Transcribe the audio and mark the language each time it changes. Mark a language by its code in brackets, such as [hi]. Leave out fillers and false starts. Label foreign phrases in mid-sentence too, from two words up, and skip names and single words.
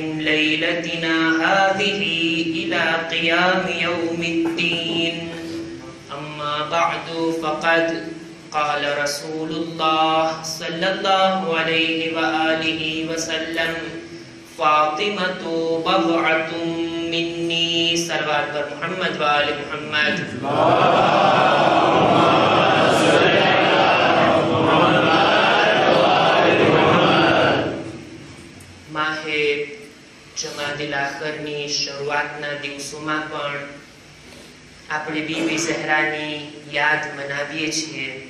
[ar] ليلتنا هذه إلى قيام يوم الدين أما بعد فقد قال رسول الله صلى الله عليه وآله وسلم فاطمة بضعة مني صلوات پر محمد وآل محمد [gu] જમાદિલ આખરની શરૂઆતના દિવસોમાં પણ આપણે બીબી ઝહરાની યાદ મનાવીએ છીએ.